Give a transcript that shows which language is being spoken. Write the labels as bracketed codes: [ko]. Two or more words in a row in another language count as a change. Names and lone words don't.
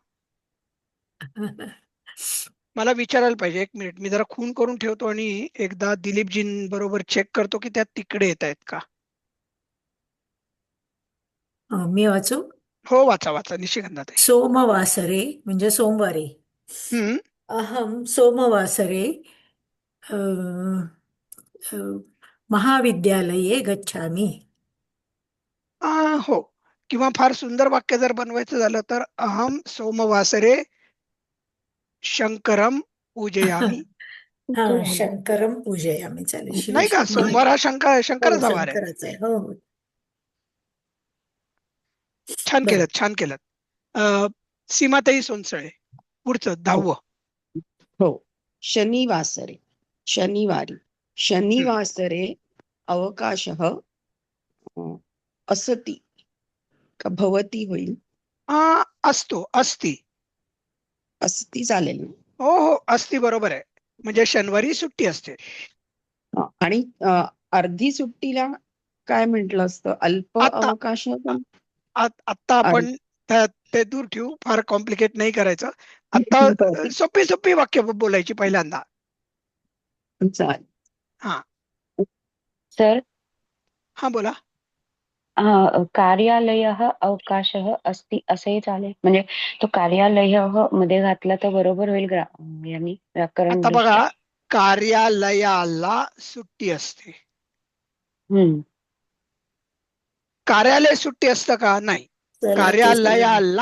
[mr] मला विचारायला पाहिजे. एक मिनिट, मी जरा खून करून ठेवतो आणि एकदा दिलीपजीं बरोबर चेक करतो की त्या तिकडे येत आहेत का. मी वाचू. हो, वाचा वाचा निशिगंधाताई. सोमवासरे म्हणजे सोमवारी. हम्म. [sa] अहम सोमवासरे अ, अ, महाविद्यालये गच्छामि. [mr] हो, किंवा फार सुंदर वाक्य जर बनवायचं झालं तर [sa] अहम सोमवासरे शंकरम पूजयामी. [mr] हा, तो झाला. [sa] शंकरम पूजयामी चालेल. [mr] नाही का, सोमवार हा हो, शंकराचा वार आहे. शंकराचा आहे. हो हो. छान बरं. केलं, छान केलं. सीमाताई सोनसळे पुढचं हो 10वं. हो. शनिवासरे, शनिवारी, [sa] शनिवासरे अवकाशः असति [mr] का भवती होईल? असतो, असती. असती चालेल ना? हो हो, असती बरोबर आहे. म्हणजे शनिवारी सुट्टी असते. आणि अर्धी सुट्टीला काय म्हटलं असतं? अल्प आता अवकाश पण आता अर्ध. आपण ते दूर ठेवू, फार कॉम्प्लिकेट नाही करायचं. आता सोपी सोपी वाक्य बोलायची पहिल्यांदा. चालेल. हा सर, हा बोला. [sa] कार्यालयः अवकाशः अस्ति [mr] असंही चालेल. म्हणजे तो कार्यालयः मध्ये घातला तर बरोबर होईल यांनी व्याकरण आता दृष्ट्या. बघा, कार्यालयाला सुट्टी असते. कार्यालय सुट्टी असतं का? नाही, चला, ते कार्यालयाला